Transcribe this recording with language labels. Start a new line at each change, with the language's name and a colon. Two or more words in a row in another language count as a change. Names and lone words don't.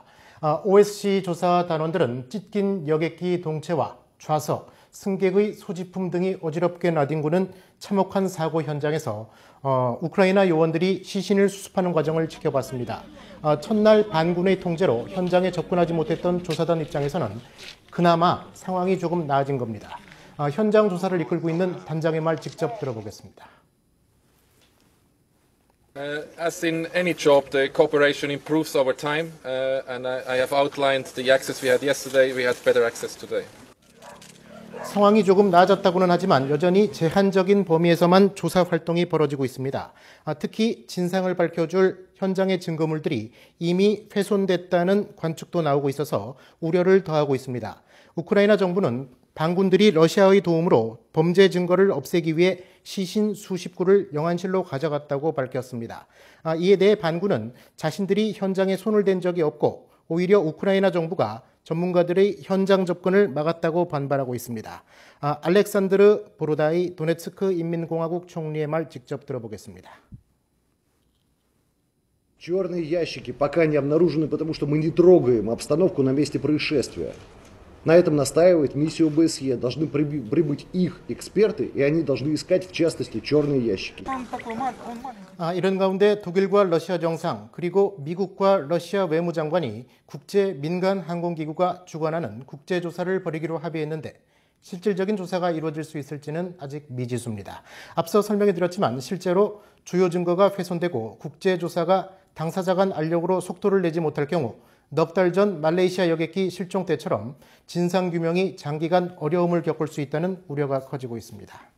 Korean: OSCE 조사 단원들은 찢긴 여객기 동체와 좌석, 승객의 소지품 등이 어지럽게 나뒹구는 참혹한 사고 현장에서 우크라이나 요원들이 시신을 수습하는 과정을 지켜봤습니다. 첫날 반군의 통제로 현장에 접근하지 못했던 조사단 입장에서는 그나마 상황이 조금 나아진 겁니다. 현장 조사를 이끌고 있는 단장의 말 직접 들어보겠습니다.
English: As in any job, the cooperation improves over time, and I have outlined the access we had yesterday. We had better access today.
Korean: 상황이 조금 나아졌다고는 하지만 여전히 제한적인 범위에서만 조사 활동이 벌어지고 있습니다. 특히 진상을 밝혀줄 현장의 증거물들이 이미 훼손됐다는 관측도 나오고 있어서 우려를 더하고 있습니다. 우크라이나 정부는 반군들이 러시아의 도움으로 범죄 증거를 없애기 위해 시신 수십 구를 영안실로 가져갔다고 밝혔습니다. 이에 대해 반군은 자신들이 현장에 손을 댄 적이 없고 오히려 우크라이나 정부가 전문가들의 현장 접근을 막았다고 반발하고 있습니다. 알렉산드르 보로다이 도네츠크 인민공화국 총리의 말 직접 들어보겠습니다.
Russian: Черные ящики пока не обнаружены, потому что мы не трогаем обстановку на месте происшествия. На этом настаивает миссия ОБСЕ. Должны прибыть их эксперты, и они должны искать, в частности, черные ящики.
Korean: 이런 가운데 독일과 러시아 정상 그리고 미국과 러시아 외무장관이 국제 민간 항공기구가 주관하는 국제조사를 벌이기로 합의했는데 실질적인 조사가 이루어질 수 있을지는 아직 미지수입니다. 앞서 설명해드렸지만 실제로 주요 증거가 훼손되고 국제조사가 당사자 간 알력으로 속도를 내지 못할 경우 넉 달 전 말레이시아 여객기 실종 때처럼 진상규명이 장기간 어려움을 겪을 수 있다는 우려가 커지고 있습니다.